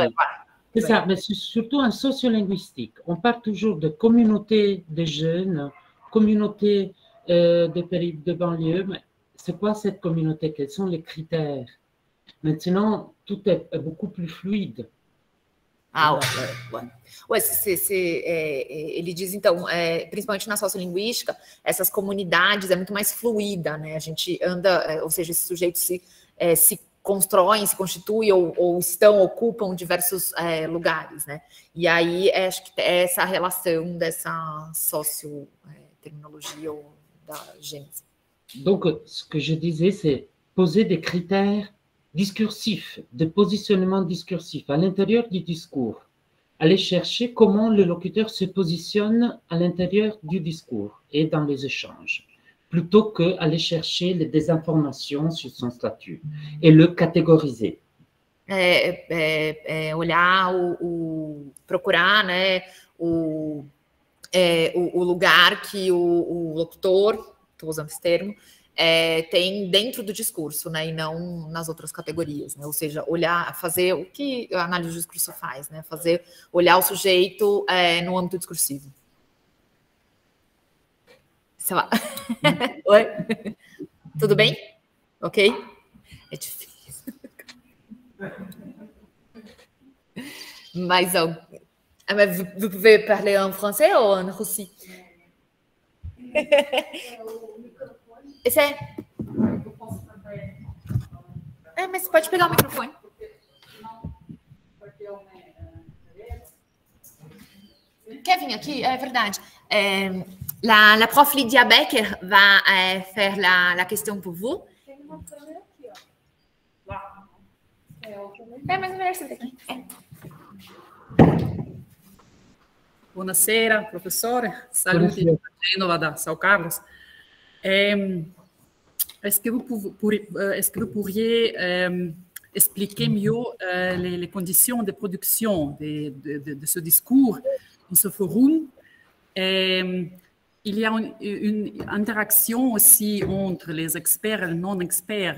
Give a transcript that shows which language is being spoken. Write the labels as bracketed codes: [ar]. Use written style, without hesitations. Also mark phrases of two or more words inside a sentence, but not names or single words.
[fr] Ouais, voilà. C'est ça, mais c'est surtout en sociolinguistique. On parle toujours de communauté de jeunes, communauté de banlieue. Mais c'est quoi cette communauté? Quels sont les critères? Maintenant, tout est beaucoup plus fluide. [pt] Ele diz, então, principalmente na sociolinguística, essas comunidades é muito mais fluida, né? A gente anda, ou seja, esses sujeitos se constroem, se constituem ou ocupam diversos lugares, né? E aí, acho que é essa relação dessa socioterminologia ou da gênese. [fr] Donc, ce que je disais, c'est poser des critères discursif, de positionnement discursif à l'intérieur du discours. Aller chercher comment le locuteur se positionne à l'intérieur du discours et dans les échanges, plutôt qu'aller chercher des informations sur son statut et le catégoriser. [pt] Olhar, procurar, né, o lugar que o locutor, estou usando esse termo, tem dentro do discurso, né, e não nas outras categorias, né? Ou seja, olhar, fazer o que a análise do discurso faz, né? Olhar o sujeito no âmbito discursivo. Sei lá. Oi? Tudo bem? Ok? É difícil. [fr] Mas vous pouvez parler en français ou en russi? [pt] Esse mas você pode pegar o microfone. Quer vir aqui? É verdade. [fr] La prof Lydia Becker va faire la question pour vous. [pt] Tem uma câmera aqui, ó. Mas é melhor você aqui. [it] Buonasera, professora. Saluti da Genova, da São Carlos. [fr] Est-ce que vous pourriez expliquer mieux les conditions de production de ce discours, de ce forum? Il y a une interaction aussi entre les experts et les non-experts.